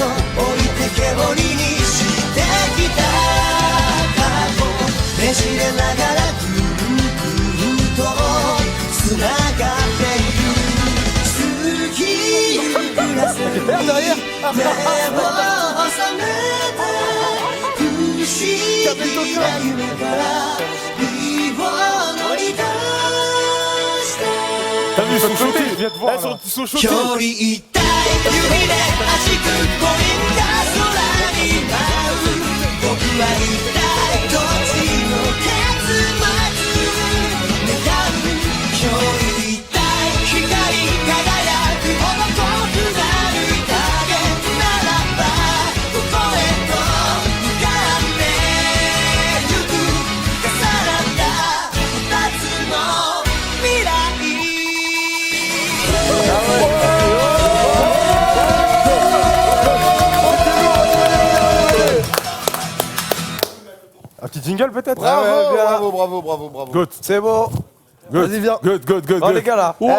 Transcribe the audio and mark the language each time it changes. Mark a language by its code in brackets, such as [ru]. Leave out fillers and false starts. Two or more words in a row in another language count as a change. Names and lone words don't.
[ja] 置いてけぼりにしてきた過去ねじれながらぐるぐるとつながっている過ぎゆくグラスに目を覚めて不思議な夢から身を乗り出して [fr] T'as vu, ils sont choqués. Ils sont choqués. [ja] 距離一体指で弾くコインが空に舞う僕は一体どっちの結末願う距離一体光り輝くほど遠くなる影ならばここへと向かってゆく重なった二つの未来 [fr] Un petit jingle peut-être? Bravo. Good. C'est bon. Good. Vas-y, viens. Good. Oh, les gars, là.